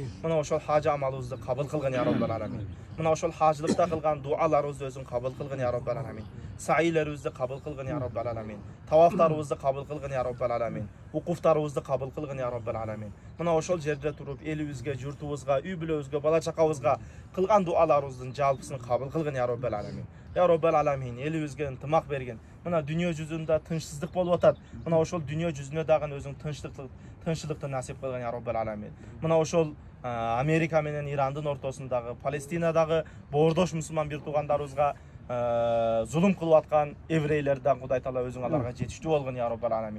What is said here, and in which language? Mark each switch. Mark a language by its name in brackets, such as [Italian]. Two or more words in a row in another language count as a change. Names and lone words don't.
[Kyrgyz] Мына ошол хажы амалыбызды кабыл кылгын [Arabic] يا رب العالمين. [Kyrgyz] Мына ошол хажылыкта кылган дуаларыбызды өзүң кабыл кылгын [Arabic] يا رب العالمين. [Kyrgyz] Саилерибизди кабыл кылгын [Arabic] يا رب العالمين. [Kyrgyz] Тавафтарыбызды кабыл кылгын [Arabic] يا رب العالمين. [Kyrgyz] Укуфтарыбызды кабыл кылгын [Arabic] يا رب العالمين. [Kyrgyz] Мына ошол жерде туруп элибизге, журтубузга, үй бүлөбүзгө, бала чакабызга кылган дуаларыбыздын жалпысын кабыл кылгын [Arabic] يا رب العالمين. يا رب العالمين, [Kyrgyz] elibizge ынтымак берген. Мына дүйнө жүзүндө тынчсыздык болуп атат. Мына ошол дүйнө жүзүнө дагы өзүң тынччылыкты насип кылган [Arabic] يا رب العالمين. [Kyrgyz] Мына ошол Америка менен Ирандын ортосундагы, Палестинадагы боордош мусулман бир туугандарыбызга зулум кылып аткан еврейлерден Кудай Таала өзүң аларга жетиштүү болгон [Arabic] يا رب العالمين.